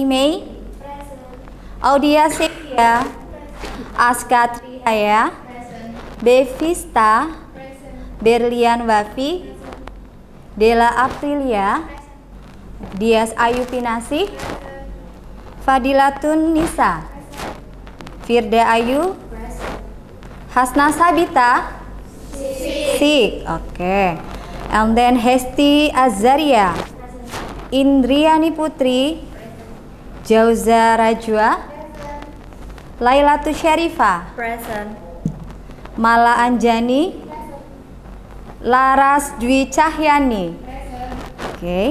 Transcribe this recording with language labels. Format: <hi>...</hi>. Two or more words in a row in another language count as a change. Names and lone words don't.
<en>Mei, Audia Setia, Aska Triaya, Bevista, Berlian Wafi, Dela Aprilia, Dias Ayu Pinasi, Fadilatun Nisa, Firda Ayu, Hasna Sabita, Sik, okay. And then Hesti Azaria, Indriani Putri, Jauza Rajwa, Lailatu Syarifah, Present. Mala Anjani, Laras Dwi Cahyani, okay.</en>